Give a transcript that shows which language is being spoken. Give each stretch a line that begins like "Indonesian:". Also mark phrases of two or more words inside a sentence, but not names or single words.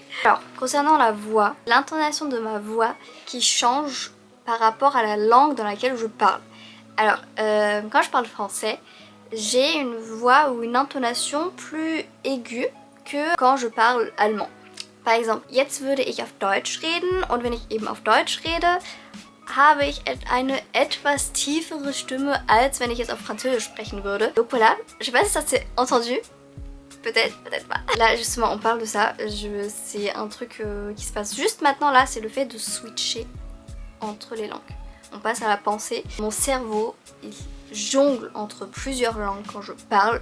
French: Alors concernant la voix, l'intonation de ma voix qui change par rapport à la langue dans laquelle je parle. Alors quand je parle français, j'ai une voix ou une intonation plus aiguë que quand je parle allemand. Par exemple,
German: jetzt würde ich auf Deutsch reden und wenn ich eben auf Deutsch rede, habe ich eine etwas tiefere Stimme, als wenn ich jetzt auf Französisch sprechen würde.
French: Donc voilà, je sais pas si ça s'est entendu. Peut-être, peut-être pas. Là justement on parle de ça, c'est un truc qui se passe juste maintenant là, c'est le fait de switcher entre les langues. On passe à la pensée. Mon cerveau, il jongle entre plusieurs langues quand je parle.